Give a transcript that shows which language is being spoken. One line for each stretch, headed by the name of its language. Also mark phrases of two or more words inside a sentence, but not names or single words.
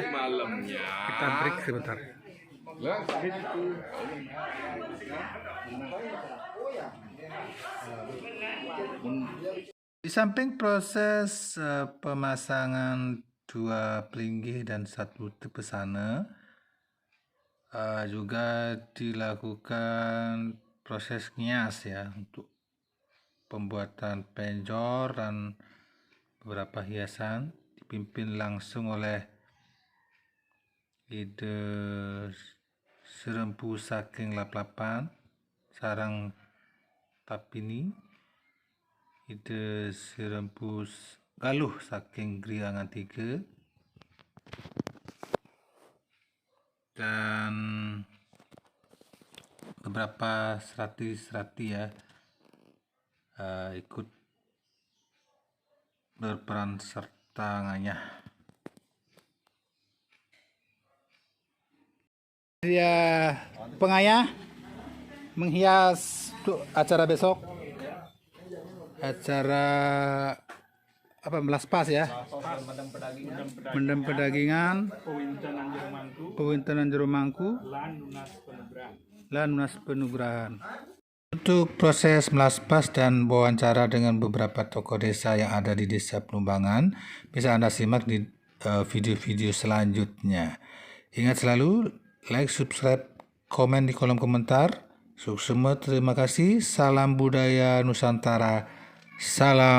Indonesian: Kita break sebentar. Di samping proses pemasangan 2 pelinggih dan 1 tepesana, juga dilakukan proses ngias ya, untuk pembuatan penjor dan beberapa hiasan, dipimpin langsung oleh Ide Serempu saking Laplapan Sarang Tapini, Ide Serempu Galuh saking Griangan 3, dan beberapa serati-serati ya ikut berperan serta nganyah. Ya, pengayah menghias untuk acara besok, acara apa, melaspas ya, mendem pedagingan, pewintenan Jero Mangku, lan lunas penugrahan. Untuk proses melaspas dan wawancara dengan beberapa tokoh desa yang ada di Desa Plumbangan bisa Anda simak di video-video selanjutnya. Ingat selalu like, subscribe, komen di kolom komentar. Sukses semua, terima kasih. Salam budaya Nusantara.